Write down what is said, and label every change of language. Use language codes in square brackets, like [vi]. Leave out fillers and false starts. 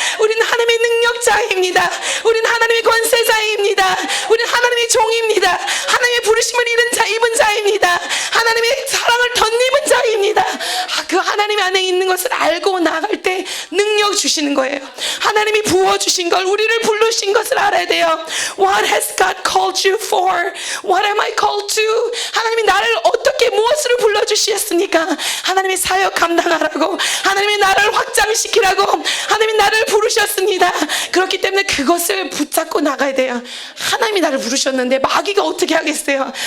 [ko] 우리는 하나님의 능력자입니다. 우리는 하나님의 권세자입니다. 우리는 하나님의 종입니다. 하나님의 부르심을 입은 자입니다. 하나님의 사랑을 덧입은 자입니다. 그 하나님 안에 있는 것을 알고 나갈 때 능력 주시는 거예요. 하나님이 부어주신 걸 우리를 부르신 것을 알아야 돼요. [en] What has God called you for? What am I called to? [ko] 하나님이 나를 어떻게 무엇으로 불러주셨습니까? 하나님의 사역 감당하라고 하나님이 나를 확장시키라고 하나님이 나를 부르셨습니다. 그렇기 때문에 그것을 붙잡고 나가야 돼요. 하나님이 나를 부르셨는데 마귀가 어떻게 하겠어요?